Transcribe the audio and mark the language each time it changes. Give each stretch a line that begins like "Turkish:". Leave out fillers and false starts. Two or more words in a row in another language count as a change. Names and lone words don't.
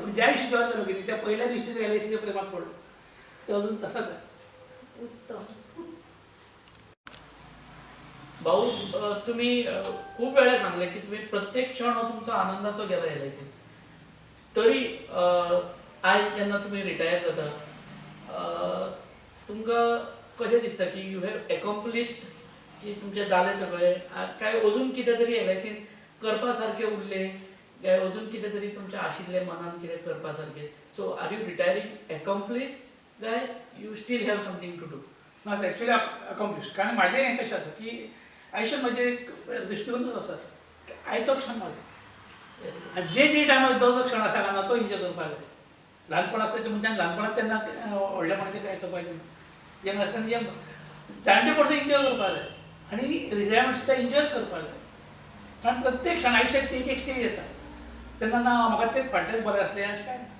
Marathi: पण ज्या दिवशी जॉईन झालो की त्या पहिल्या दिवशी LICच्या प्रेमात पडलो ते अजून तसाच आहे. उत्तम.
Konkani: भाऊ तुम्ही खूप वेळा सांगले की तुम्ही प्रत्येक क्षण हो तुमचा आनंदाचा गेला LIC. तरी आज जेन्ना तुम्ही रिटायर जाता तुमकां कशें दिसता की
English: you have accomplished
Konkani: की तुमचे जाले सगळे काय अजून कितें तरी LICन करपा सारकें उरले काय अजून कितें तरी तुमच्या आशिल्ले मनान कितें करपा सारकें.
English: so are you retiring accomplished काय you still have something to do?
Marathi: माझं ॲक्च्युली अकॉम्प्लिश कारण माझे कशा असं की आयुष्यात म्हणजे दृष्टिकोनच असं असतं आयचं क्षण माझं आणि जे टायमार जो क्षण आसा ना तो एन्जॉय करपाक जाय.
Konkani: ल्हानपण आसता ते मनशान ल्हानपणांत तेन्ना व्हडलेपणाचें काय करपाचें ना. यंग आसतना यंग जाणटे परस एन्जॉय करपाक जाय आनी रिटायरमेंट सुद्दां एन्जॉयच करपाक जाय. कारण प्रत्येक क्षण आयुश्यात एक एक स्टेज येता तेन्ना ना म्हाका तें फाटलेंच बरें आसलें अशें काय ना.